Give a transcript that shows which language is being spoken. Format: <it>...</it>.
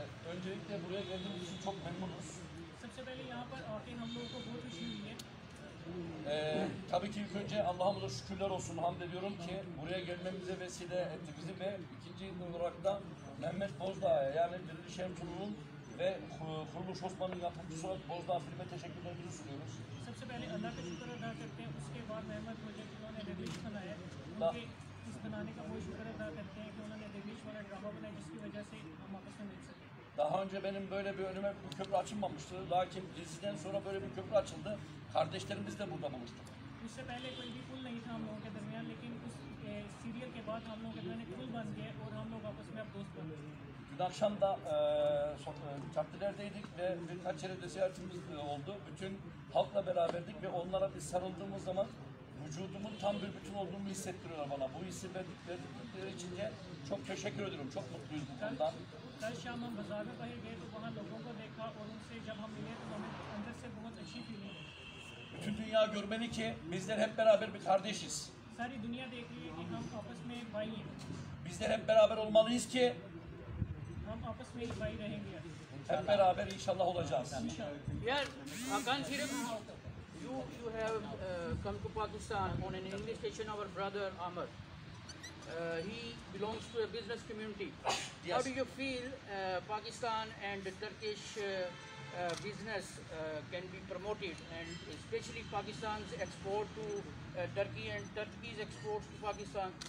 <tr>Öncelikle buraya geldiğimiz için çok memnunuz.</tr> <hi>सबसे पहले यहाँ पर आके हम लोगों को बहुत खुशी हुई है.</hi> <tr>Tabii ki ilk önce Allah'ımıza şükürler olsun, hamd ediyorum ki buraya gelmemize vesile etti bizi ve ikinci olarak da Mehmet Bozdağ'a, yani Diriliş Ertuğrul'un ve Kuruluş Osman'ın yapımcısı olan Bozdağ filme teşekkürlerimizi sunuyoruz.</tr> <hi>सबसे पहले अल्लाह का शुक्र अदा करते हैं, उसके बाद मेहमत project उन्होंने रिलीज बनाया, उनके इस बनाने का बहुत शुक्र अदा करते हैं कि उन्होंने रिलीज वाला ड्रामा बनाया जिसकी वजह से हम आपस में मिल सके.</hi> <tr>Daha önce benim böyle bir önüme bir köprü açılmamıştı. Lakin diziden sonra böyle bir köprü açıldı. Kardeşlerimiz de burada buluştuk.</tr> <hi>उससे पहले कोई भी पुल नहीं था हम लोगों के दरमियान, लेकिन उस सीरियल के बाद हम लोगों के दरमियान एक पुल बन गया और हम लोग आपस में अब दोस्त बन गए.</hi> <tr>Dün akşam da caddelerdeydik ve birkaç yere de ziyaretimiz oldu. Bütün halkla beraberdik ve onlara bir sarıldığımız zaman vücudumun tam bir bütün olduğunu hissettiriyorlar bana. Bu hissi verdikleri için de çok teşekkür ediyorum. Çok mutluyuz bu konudan.</tr> <hi>कल शाम हम बाजार में बाहर गए तो वहाँ लोगों को देखा और उनसे जब हम मिले तो हमें अंदर से बहुत अच्छी फीलिंग हुई.</hi> <tr>Bütün dünya görmeli ki bizler hep beraber bir kardeşiz.</tr> <hi>सारी दुनिया देख रही है कि हम आपस में एक भाई हैं.</hi> <tr>Bizler hep beraber olmalıyız ki</tr> <hi>हम आपस में एक भाई रहेंगे.</hi> <tr>hep beraber inşallah olacağız.</tr> <en>यार Hakan Şerif, you have come to Pakistan on an English station. Our brother Amr, he belongs to a business community. Yes. How do you feel Pakistan and the Turkish business can be promoted, and especially Pakistan's export to Turkey and Turkey's exports to Pakistan?</en>